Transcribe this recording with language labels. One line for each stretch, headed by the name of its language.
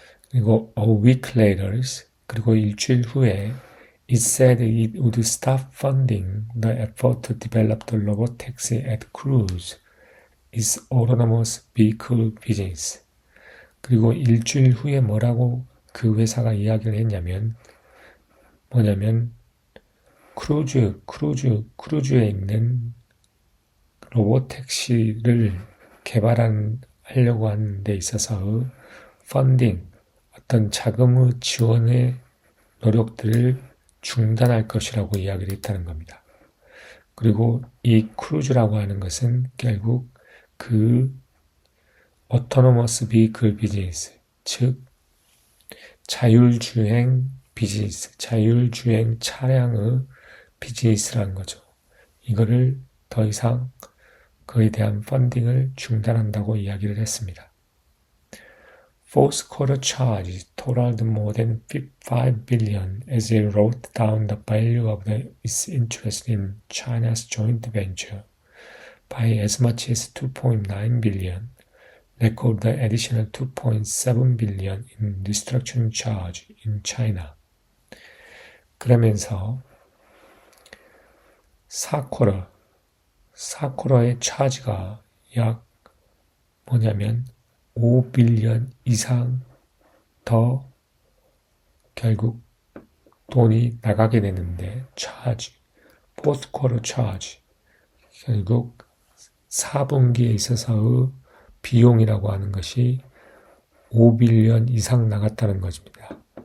Korean: 그리고
English: a week later,
Korean: 그리고 일주일 후에
English: it said it would stop funding the effort to develop the robotaxi at Cruise, its autonomous vehicle business.
Korean: 그리고 일주일 후에 뭐라고 그 회사가 이야기를 했냐면 뭐냐면 크루즈에 있는 로봇택시를 개발하려고 하는 데 있어서 펀딩, 어떤 자금의 지원의 노력들을 중단할 것이라고 이야기를 했다는 겁니다. 그리고 이 크루즈라고 하는 것은 결국 그
English: autonomous vehicle business,
Korean: 즉 자율주행 비즈니스, 자율주행 차량의 비즈니스라는 거죠. 이거를 더 이상 그에 대한 펀딩을 중단한다고 이야기를 했습니다.
English: Fourth quarter charges totaled more than 5 billion as it wrote down the value of its interest in China's joint venture by as much as 2.9 billion, record the additional 2.7 billion in restructuring charge in China.
Korean: 그러면서 4쿼터의 차지가 약 뭐냐면 5빌리언 이상 더 결국 돈이 나가게 되는데 차지, 포스쿼터 차지, 결국 4분기에 있어서의 비용이라고 하는 것이 5빌리언 이상 나갔다는 것입니다.